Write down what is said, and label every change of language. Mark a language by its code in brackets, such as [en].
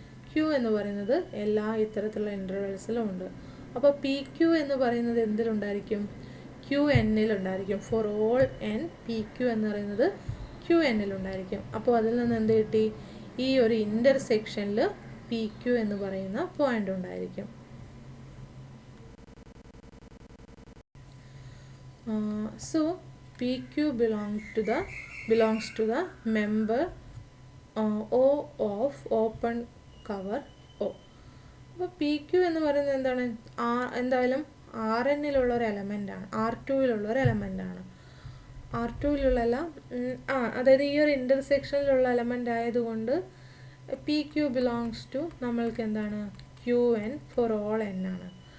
[ml] Q എന്ന് പറയുന്നത് എല്ലാ ഇത്തരത്തിലുള്ള ഇൻ്റർവെൽസിലും ഉണ്ട്. അപ്പോൾ PQ എന്ന് പറയുന്നത് എന്തിലുണ്ടായിരിക്കും, QN-ലുണ്ടായിരിക്കും. ഫോർ ഓൾ n PQ എന്ന് പറയുന്നത് QN-ലുണ്ടായിരിക്കും. അപ്പോൾ അതിൽ നിന്ന് എന്ത് കിട്ടി, ഈ ഒരു ഇൻ്റർസെക്ഷനിൽ PQ എന്ന് പറയുന്ന പോയിൻ്റ് ഉണ്ടായിരിക്കും. [en] So PQ belongs to the member O of open cover O. [ml] അപ്പോൾ PQ എന്ന് പറയുന്നത് എന്താണ്, എന്തായാലും RN-ലുള്ള ഒരു എലമെൻ്റാണ്, R2-ലുള്ള ഒരു എലമെൻ്റാണ്. R2-ലുള്ള അതായത് ഈ ഒരു ഇൻ്റർസെക്ഷനിലുള്ള എലമെൻ്റ് ആയതുകൊണ്ട് PQ [en] belongs to [ml] നമ്മൾക്ക് എന്താണ് QN ഫോർ ഓൾ n ആണ്.